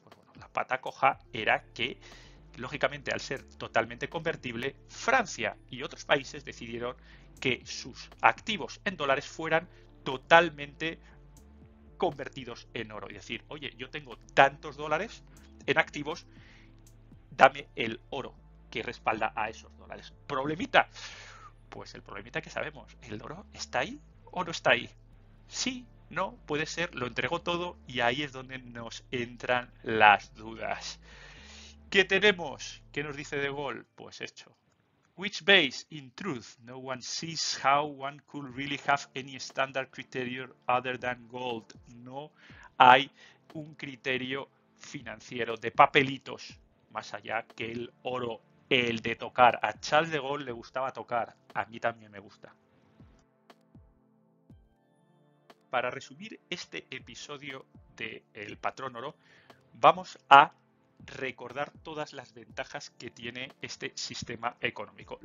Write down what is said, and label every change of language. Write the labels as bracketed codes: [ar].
[es] Pues bueno, la pata coja era que, lógicamente, al ser totalmente convertible, Francia y otros países decidieron que sus activos en dólares fueran totalmente convertidos en oro. Es decir, oye, yo tengo tantos dólares en activos, dame el oro que respalda a esos dólares. ¿Problemita? Pues el problemita que sabemos, ¿el oro está ahí o no está ahí? Sí, no, puede ser, lo entregó todo y ahí es donde nos entran las dudas. ¿Qué tenemos? ¿Qué nos dice De Gaulle? Pues hecho. [en] Which base, in truth, no one sees how one could really have any standard criterion other than gold. [es] No hay un criterio financiero de papelitos más allá que el oro, el de tocar. A Charles de Gaulle le gustaba tocar, a mí también me gusta. Para resumir este episodio de El Patrón Oro, vamos a recordar todas las ventajas que tiene este sistema económico.